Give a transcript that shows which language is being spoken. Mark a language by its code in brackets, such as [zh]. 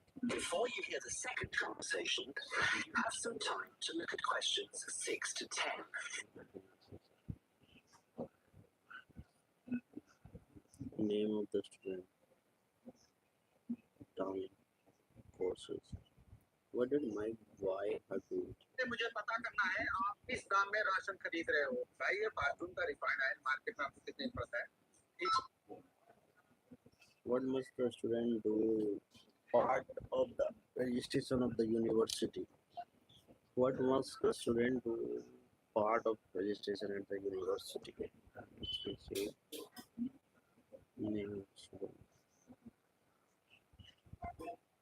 [en] Before you hear the second conversation, you have some time to look at questions 6 to 10. name of the student, time, courses. What did Mike buy a good? [hi] मुझे पता करना है आप किस दाम में ration खरीद रहे हो भाई ये बाथरूम का रिफाइंड ऑयल मार्केट में आपको कितने पड़ता है [en] What must the student do part of the registration of the university? What must the student do part of registration at the university? Let's see. Name of student.